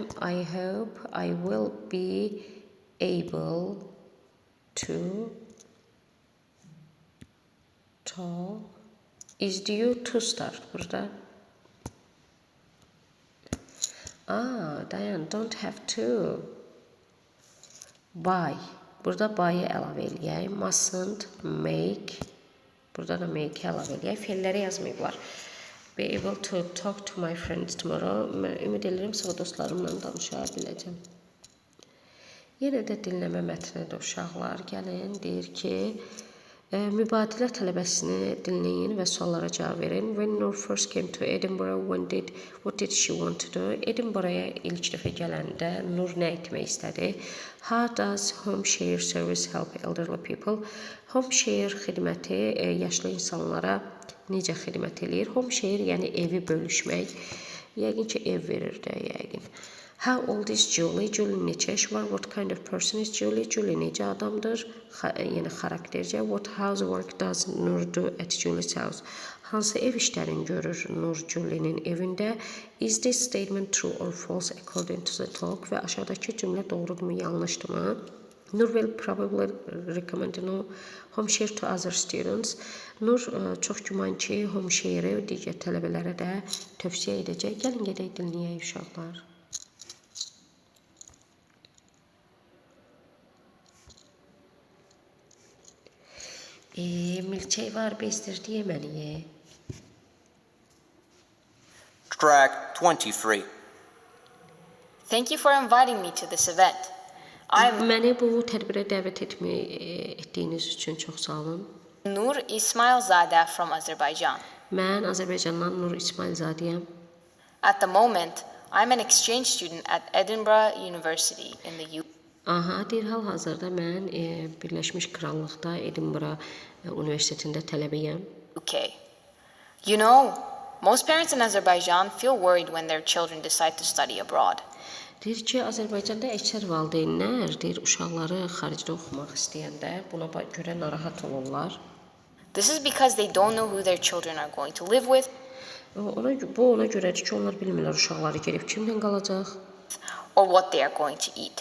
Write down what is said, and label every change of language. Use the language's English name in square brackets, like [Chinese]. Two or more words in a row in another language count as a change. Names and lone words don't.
[English] I hope I will be able to talk Is due to start burada. [Azerbaijani] Dayan, [English] don't have to. Buy. [Azerbaijani] Burada buy'ı əlavə eləyək. [English] Mustn't make. [Azerbaijani] Burada da make əlavə eləyək. Feilləri yazmayıblar. [English] Be able to talk to my friends tomorrow. [Azerbaijani] Mən ümid edirəm sabah dostlarımla danışa biləcəm. Yenə də dinləmə mətnidir uşaqlar. Gəlin, deyir ki, mübadilə tələbəsini dinləyin və suallara cavab verin. [English] When Nur first came to Edinburgh, what did she want to do? [Azerbaijani] Edinburgh'a ilk dəfə gələndə Nur nə etmək istədi? [English] How does home share service help elderly people? Home share [Azerbaijani] xidməti yaşlı insanlara necə xidmət eləyir? [English] Home share [Azerbaijani] yəni evi bölüşmək. Yəqin ki, ev verir də, yəqin. [English] How old is Julie? [Azerbaijani] Julie neçə yaşı var? [English] What kind of person is Julie? [Azerbaijani] Julie necə adamdır? Yəni xaraktercə. [English] What housework does Nur do at Julie's house? [Azerbaijani] Hansı ev işlərini görür Nur Julie'nin evində? [English] Is this statement true or false according to the talk? [Azerbaijani] Və aşağıdakı cümlə doğrudurmu, yanlışdırmı? [English] Nur will probably recommend home share to other students. [Azerbaijani] Nur çox güman ki, [English] home share-i [Azerbaijani] digər tələbələrə də tövsiyə edəcək. Gəlin gedək dinləyək uşaqlar. Milçək var, bezdirdi yeməliyə. [English] Track 23. Thank you for inviting me to this event. [Azerbaijani] Məni bu tədbirə dəvət etdiyiniz üçün çox sağ olun. [English] Nur Ismailzadeh from Azerbaijan. [Azerbaijani] Mən Azərbaycandan Nur İsmailzadəyəm. [English] At the moment, I'm an exchange student at Edinburgh University in the UK. [Azerbaijani] Deyir, hal-hazırda mən Birləşmiş Krallıqda Edinburgh Universitetində tələbəyəm. [English] UK. You know, most parents in Azerbaijan feel worried when their children decide to study abroad. [Azerbaijani] Deyir ki, Azərbaycanda əksər valideynlər deyir, uşaqları xaricdə oxumaq istəyəndə buna görə narahat olurlar. [English] This is because they don't know who their children are going to live with. [Azerbaijani] Bu ona görədir ki, onlar bilmirlər uşaqları gedib kimlə qalacaq [English] or what they are going to eat.